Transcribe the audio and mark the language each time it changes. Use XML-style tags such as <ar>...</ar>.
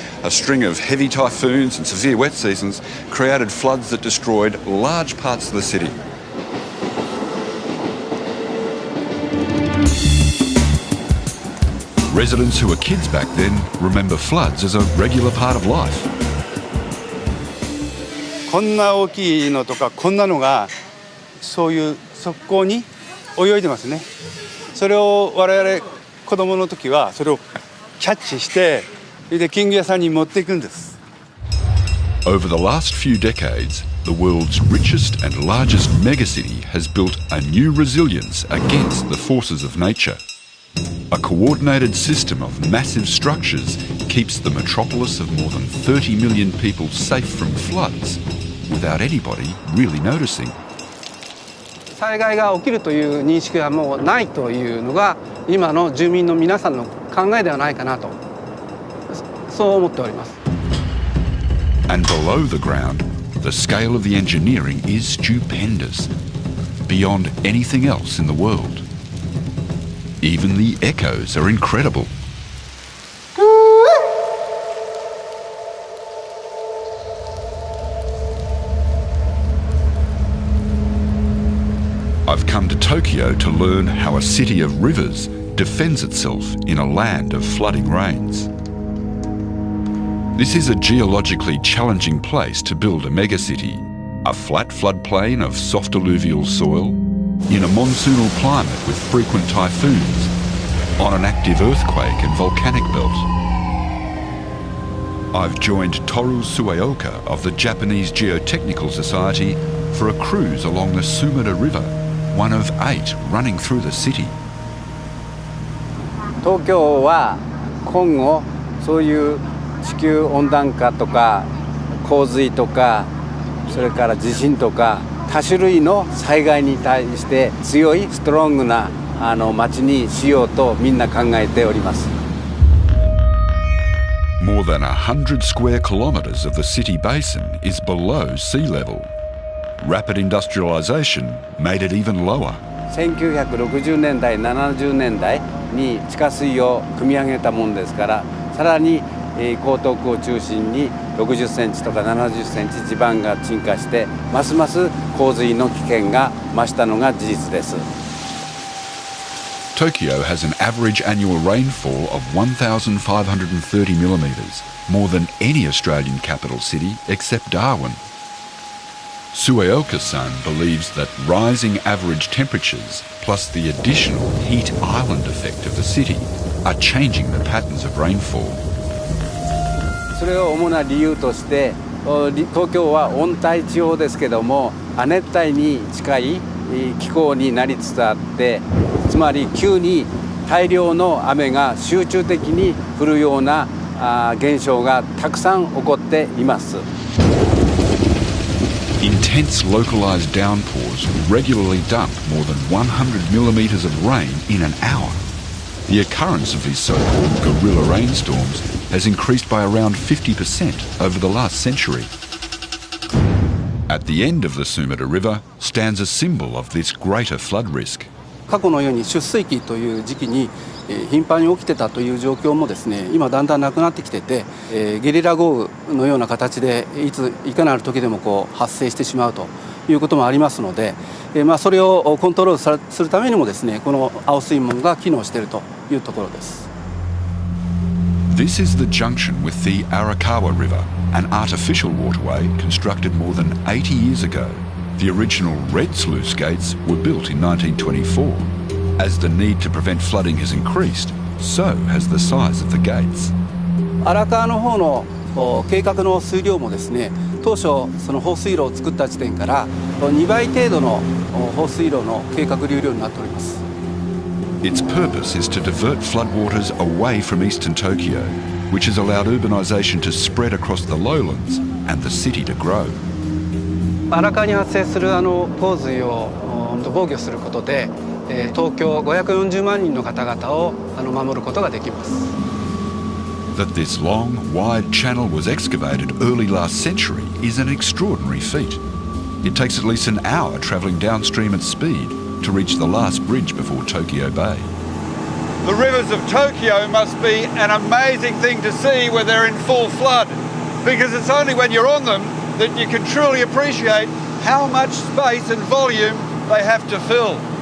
<en>A string of heavy typhoons and severe wet seasons created floods that destroyed large parts of the city. Residents who were kids back then remember floods as a regular part of life.</en> <ja>こんな大きいのとかこんなのがそういう側溝に泳いでますね。それを我々子供の時はそれをキャッチしてで金魚屋さんに持っていくんです。</ja> <en>Over the last few decades, the world's richest and largest megacity has built a new resilience against the forces of nature. A coordinated system of massive structures keeps the metropolis of more than 30 million people safe from floods without anybody really noticing.</en> <ja>災害が起きるという認識はもうないというのが今の住民の皆さんの考えではないかなとそう思っております。</ja> <en>And below the ground, the scale of the engineering is stupendous, beyond anything else in the world. Even the echoes are incredible. I've come to Tokyo to learn how a city of rivers defends itself in a land of flooding rains. This is a geologically challenging place to build a megacity, a flat floodplain of soft alluvial soil, in a monsoonal climate with frequent typhoons, on an active earthquake and volcanic belt. I've joined Toru Sueoka of the Japanese Geotechnical Society for a cruise along the Sumida River, one of 8 running through the city.</en> <ja>東京は今後そういう地球温暖化とか洪水とかそれから地震とか多種類の災害に対して強いストロングな街にしようとみんな考えております。</ja> <en>More than 100 square kilometres of the city basin is below sea level. Rapid industrialisation made it even lower.</en> <ja>1960年代、70年代に地下水を汲み上げたものですから、さらに江東区を中心に60センチとか70センチ地盤が沈下して、ますます洪水の危険が増したのが事実です。</ja> <en>Tokyo has an average annual rainfall of 1,530 millimetres, more than any Australian capital city except Darwin. Sueoka-san believes that rising average temperatures plus the additional heat island effect of the city are changing the patterns of rainfall.</en> <ja>それを主な理由として東京は温帯地方ですけども亜熱帯に近い気候になりつつあって、つまり急に大量の雨が集中的に降るような現象がたくさん起こっています。</ja> <en>Intense localised downpours regularly dump more than 100 millimetres of rain in an hour. The occurrence of these so-called guerrilla rainstorms has increased by around 50% over the last century. At the end of the Sumida River stands a symbol of this greater flood risk.</en> <ja>過去のように出水期という時期に頻繁に起きてたという状況もですね、今だんだんなくなってきてて、ゲリラ豪雨のような形でいかなる時でも発生してしまうということもありますので、それをコントロールするためにもですね、この青水門が機能しているというところです。</ja> <en>This is the junction with the Arakawa River, an artificial waterway constructed more than 80 years ago. The original red sluice gates were built in 1924. As the need to prevent flooding has increased, so has the size of the gates.</en> <ja>荒川の方の計画の水量もですね、当初その放水路を作った時点から2倍程度の放水路の計画流量になっております。</ja> <en>Its purpose is to divert floodwaters away from eastern Tokyo, which has allowed urbanisation to spread across the lowlands and the city to grow.</en> <ja>荒川に発生する洪水を防御することで東京540万人の方々を守ることができます。</ja> <en>That this long, wide channel was excavated early last century is an extraordinary feat. It takes at least an hour travelling downstream at speed to reach the last bridge before Tokyo Bay. The rivers of Tokyo must be an amazing thing to see when they're in full flood, because it's only when you're on them that you can truly appreciate how much space and volume they have to fill.</en>